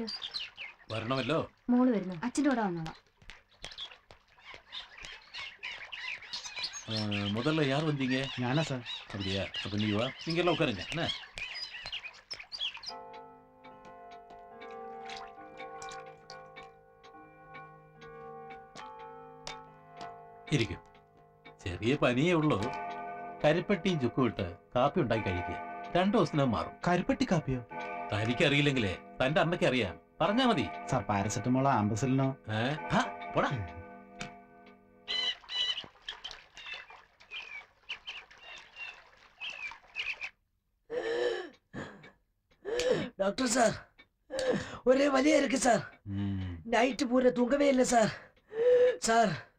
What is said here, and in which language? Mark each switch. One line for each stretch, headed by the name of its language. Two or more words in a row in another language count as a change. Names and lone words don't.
Malayalam: വരണമല്ലോ. മോള് വരുന്നു. അച്ഛൻ്റെ കൂടെ വന്നോളാം.
Tamil: முதல்ல யார் வந்தீங்க?
Malayalam: ഞാനാ സാർ.
Tamil: அப்படியா? அப்ப நீ வா, நீங்க எல்லாம் உட்காருங்க. என்ன ഇരിക്കും.
Malayalam: ചെറിയ പനിയേ ഉള്ളൂ. കരിപ്പട്ടിയും ചുക്കും ഇട്ട് കാപ്പി ഉണ്ടാക്കി കഴിക്കുക. 2 ദിവസത്തിനകം മാറും. കരിപ്പെട്ടി കാപ്പിയോ? തനിക്കറിയില്ലെങ്കിലേ തന്റെ അമ്മയ്ക്ക് അറിയാം. പറഞ്ഞാ മതി. സാർ പാരസെറ്റമോളോ ആംബസിലിനോ? പോടാ.
Tamil: டாக்டர் சார், ஒரே வலியா இருக்கு சார். நைட்டு பூரா தூங்கவே இல்லை சார். சார்